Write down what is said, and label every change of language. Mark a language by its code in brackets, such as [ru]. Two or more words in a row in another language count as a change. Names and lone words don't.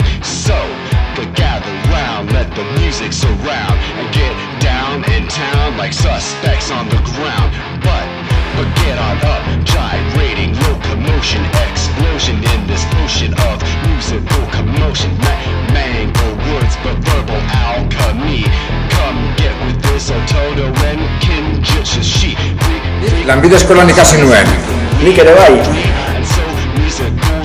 [en] So, but gather round, let the music surround, and get down in town like suspects on the ground. But get on up, gyrating, locomotion, explosion in this ocean of musical commotion. Mango words, but verbal alchemy. Come get with this Ototo and Kinjutsu. [eu] Lanbide eskolan ikasi nuen. Nik ere bai. [en] And so music